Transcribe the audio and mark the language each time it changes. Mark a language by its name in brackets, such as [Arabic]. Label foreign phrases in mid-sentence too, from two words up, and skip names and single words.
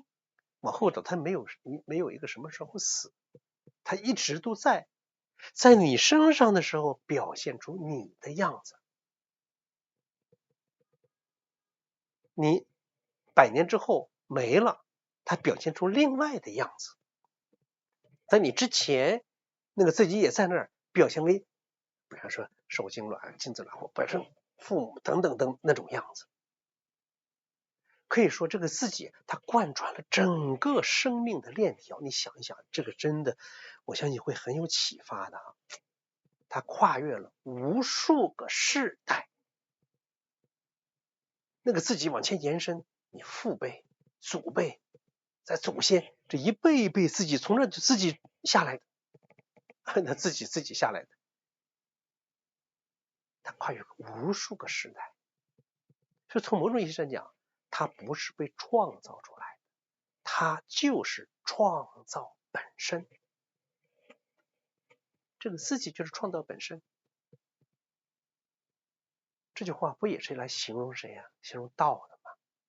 [Chinese] 往後找，它没有一個什麼時候死，它一直都在你身上的時候表現出你的樣子。你100年之後沒了，它表現出另外的樣子。在你之前，那個自己也在那兒表現為，比方說受精卵、精子卵或本身父母等等等那種樣子。可以說，這個自己它貫穿了整個生命的鏈條。你想一想，這個真的，我相信會很有啟發的啊。它跨越了無數個世代，那個自己往前延伸，你父輩、祖輩，在祖先這一輩一輩自己從這自己下來的，那自己下來的，它跨越無數個時代。所以從某種意義上講，它不是被創造出來的，它就是創造本身。這個自己就是創造本身。這句話不也是來形容誰呀？形容道的嗎？